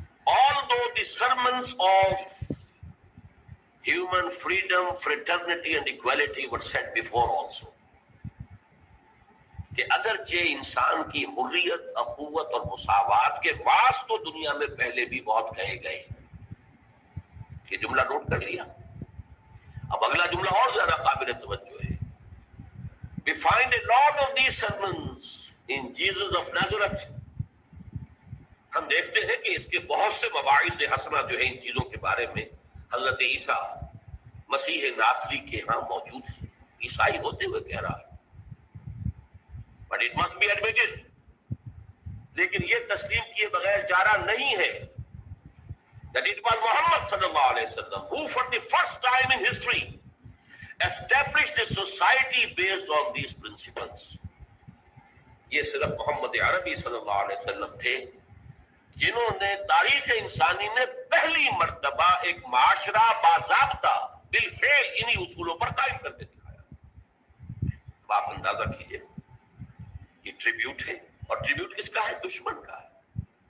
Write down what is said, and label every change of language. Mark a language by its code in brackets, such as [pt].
[en] Although the sermons of human freedom, fraternity and equality were set before also، [ur] کہ اگرچہ انسان کی حریت، اخوت اور مساوات کے واس تو دنیا میں پہلے بھی بہت کہے گئے. یہ جملہ نوٹ کر لیا. اب اگلا جملہ اور زیادہ قابل توجہ ہے. [en] We find a lot of these sermons in Jesus of Nazareth. [ur] ہم دیکھتے ہیں کہ اس کے بہت سے مواعظ حسنہ جو ہیں ان چیزوں کے بارے میں حضرت عیسیٰ مسیح ناصری کے ہاں موجود ہیں. عیسائی ہوتے ہوئے کہہ رہا ہے. [en] But it must be admitted، [ur] لیکن یہ تسلیم کیے بغیر چارہ نہیں ہے [en] that it was Muhammad صلی اللہ علیہ وسلم who for the first time in history established a society based on these principles. [ur] یہ صرف محمد عربی صلی اللہ علیہ وسلم تھے جنہوں نے تاریخ انسانی میں پہلی مرتبہ ایک معاشرہ باضابطہ بالفعل انہی اصولوں پر قائم کر کے دکھایا. اب آپ اندازہ کیجئے، یہ ٹریبیوٹ ہے، اور ٹریبیوٹ کس کا ہے؟ دشمن کا ہے.